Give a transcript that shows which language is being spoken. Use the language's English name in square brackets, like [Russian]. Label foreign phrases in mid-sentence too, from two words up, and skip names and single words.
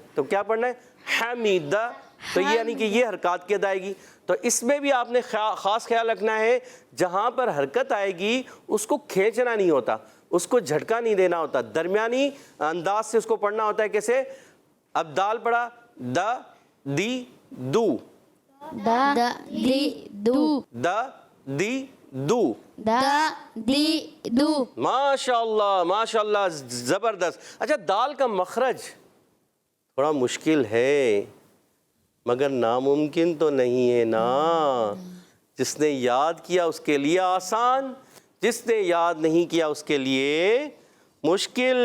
[Urdu] تو کیا پڑھنا ہے؟ حمیدہ. تو یہ یعنی کہ یہ حرکات کی ادائیگی. تو اس میں بھی آپ نے خاص خیال رکھنا ہے، جہاں پر حرکت آئے گی اس کو کھینچنا نہیں ہوتا، اس کو جھٹکا نہیں دینا ہوتا، درمیانی انداز سے اس کو پڑھنا ہوتا ہے. کیسے؟ اب دال پڑھا دا دی دو، دا دی دو، دا دی دو. دا دی دو. [Arabic] ماشاء اللہ ماشاء اللہ، [Urdu] زبردست. اچھا، دال کا مخرج تھوڑا مشکل ہے، مگر ناممکن تو نہیں ہے نا. جس نے یاد کیا اس کے لیے آسان، جس نے یاد نہیں کیا اس کے لیے مشکل.